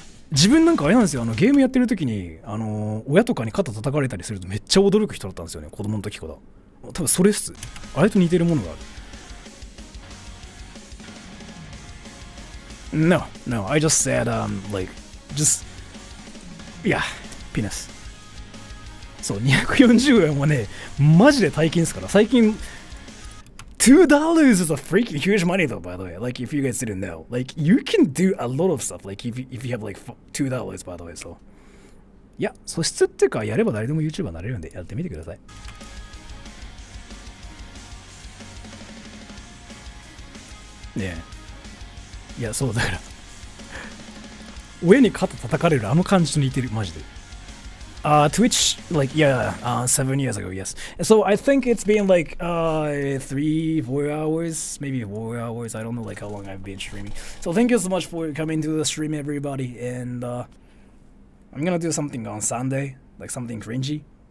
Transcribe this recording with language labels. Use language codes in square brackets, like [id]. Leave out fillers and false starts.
[ja] 自分なんかあれなんですよ、ゲームやってる時に親とかに肩叩かれたりするとめっちゃ驚く人だったんですよね、子供の時から。多分それっす。あれと似てるものがある。 [en] No, I just said like just yeah, penis. [ja] そう、240円はねマジで大金ですから。 [en] 最近$2 is a freaking huge money though, by the way. Like, if you guys didn't know, like, you can do a lot of stuff. Like, if you have like $2, by the way, so. [ja] いや、素質っていうか、やれば誰でも YouTuber になれるんで、やってみてください。ねえ。いや、そうだから。親に肩叩かれるあの感じと似てる、マジで。 [en] Twitch, like, yeah, 7 years ago, yes. So I think it's been like 3-4 hours, maybe 4 hours. I don't know like how long I've been streaming. So thank you so much for coming to the stream, everybody. And I'm gonna do something on Sunday, like something cringy.